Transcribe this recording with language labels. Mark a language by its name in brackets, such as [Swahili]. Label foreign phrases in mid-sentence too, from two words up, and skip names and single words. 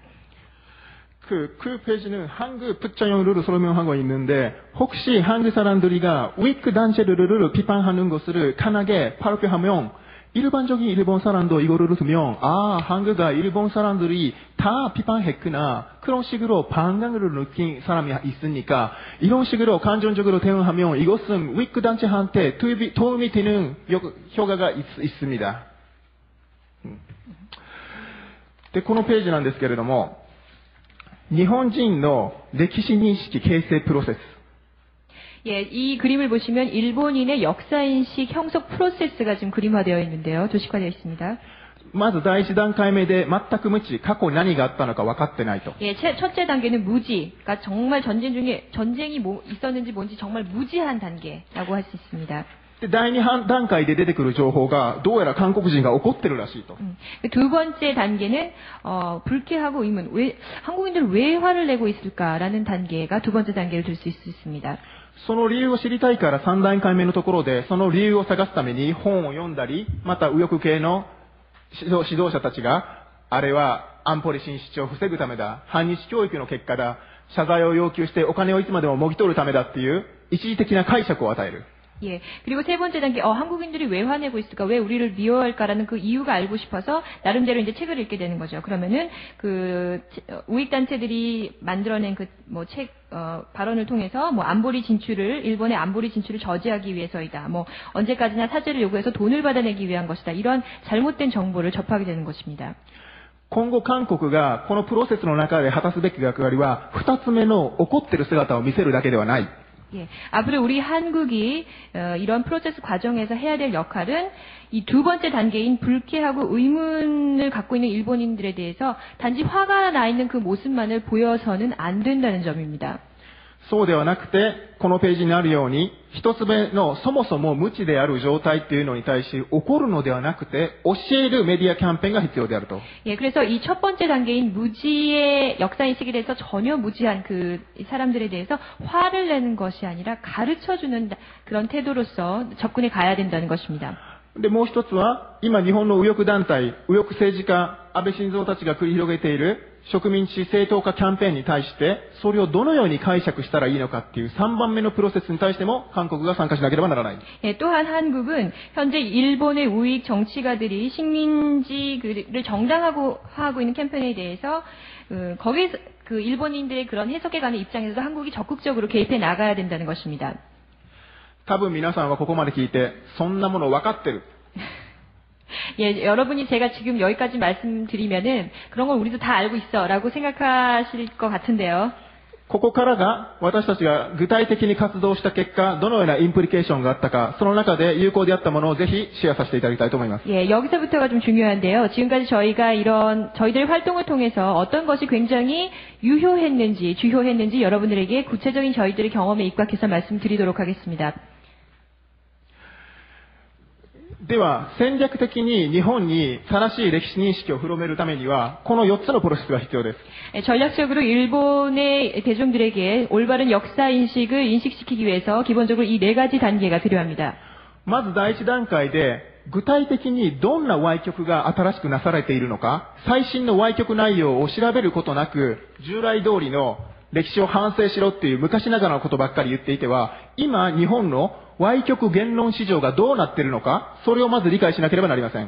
[Korean] 그 페이지는 한국 부처형 룰을 설명하고 있는데, 혹시 한국 사람들이가 우익 단체 룰을 비판하는 것을 강하게 발표하면 일반적인 일본 사람도 이거를 들으면 한국가 일본 사람들이 다 비판했구나, 그런 식으로 반감을 느낀 사람이 있으니까 이런 식으로 감정적으로 대응하면 이것은 우익 단체한테 도움이 되는 효과가 있습니다. [Japanese] で、このページなんですけれども、日本人の歴史認識形成プロセス。 [Korean] 예, 이 그림을 보시면 일본인의 역사인식 형성 프로세스가 지금 그림화되어 있는데요. 도식화되어 있습니다. [Japanese] まず第一段階目で全く無知、過去何があったのか分かってないと。 [Korean] 예, 첫째 단계는 무지. 그러니까 정말 전쟁 중에 전쟁이 있었는지 뭔지 정말 무지한 단계라고 할 수 있습니다. [Japanese] で、第二段階で出てくる情報が、どうやら韓国人が怒ってるらしいと。 [Korean] 두 번째 단계는 불쾌하고 의문. 한국인들 왜 화를 내고 있을까라는 단계가 두 번째 단계를 들 수 있습니다. [Japanese] その理由を知りたいから3段階目のところで、その理由を探すために本を読んだり、また右翼系の指導者たちが、あれは安保理進出を防ぐためだ、反日教育の結果だ、謝罪を要求してお金をいつまでももぎ取るためだっていう一時的な解釈を与える。 [Korean] 예. 그리고 세 번째 단계, 한국인들이 왜 화내고 있을까? 왜 우리를 미워할까라는 그 이유가 알고 싶어서 나름대로 이제 책을 읽게 되는 거죠. 그러면은 우익단체들이 만들어낸 발언을 통해서 안보리 진출을, 일본의 안보리 진출을 저지하기 위해서이다. 언제까지나 사죄를 요구해서 돈을 받아내기 위한 것이다. 이런 잘못된 정보를 접하게 되는 것입니다. [Japanese] 今後韓国がこのプロセスの中で果たすべき役割は、二つ目の怒ってる姿を見せるだけではない。 [Korean] 예, 앞으로 우리 한국이 이런 프로세스 과정에서 해야 될 역할은 이 두 번째 단계인 불쾌하고 의문을 갖고 있는 일본인들에 대해서 단지 화가 나 있는 그 모습만을 보여서는 안 된다는 점입니다. [Japanese] そうではなくて、このページにあるように、一つ目のそもそも無知である状態っていうのに対し怒るのではなくて、教えるメディアキャンペーンが必要であると。 [Korean] 예, 그래서 이 첫 번째 단계인 무지의 역사인식에 대해서 전혀 무지한 그 사람들에 대해서 화를 내는 것이 아니라 가르쳐주는 그런 태도로서 접근해 가야 된다는 것입니다. [Japanese] で、もう一つは、今日本の右翼団体、右翼政治家、安倍晋三たちが繰り広げている植民地正当化キャンペーンに対して、それをどのように解釈したらいいのかっていう3番目のプロセスに対しても韓国が参加しなければならない。 [Korean] 예, 또한 한국은 현재 일본의 우익 정치가들이 식민지를 정당화하고 있는 캠페인에 대해서 거기서 그 일본인들의 그런 해석해가는 입장에서도 한국이 적극적으로 개입해 나가야 된다는 것입니다. [Japanese] 多分皆さんはここまで聞いて、そんなもの分かってる。 [Korean] 예, 여러분이 제가 지금 여기까지 말씀드리면은 그런 걸 우리도 다 알고 있어라고 생각하실 것 같은데요. [Japanese] ここからが私たちが具体的に活動した結果、どのようなインプリケーションがあったか、その中で有効であったものをぜひシェアさせていただきたいと思います。 [Korean] 예, 여기서부터가 좀 중요한데요. 지금까지 저희가 저희들의 활동을 통해서 어떤 것이 굉장히 유효했는지, 주효했는지 여러분들에게 구체적인 저희들의 경험에 입각해서 말씀드리도록 하겠습니다. [Japanese] では、戦略的に日本に正しい歴史認識を広めるためには、この4つのプロセスが必要です。 [Korean] 전략적으로 일본의 대중들에게 올바른 역사 인식을 인식시키기 위해서 기본적으로 이 네 가지 단계가 필요합니다. [Japanese] まず第一段階で、具体的にどんな歪曲が新しくなされているのか、最新の歪曲内容を調べることなく、従来通りの歴史を反省しろっていう昔ながらのことばっかり言っていては、今日本の歪曲言論市場がどうなっているのか、それをまず理解しなければなりません。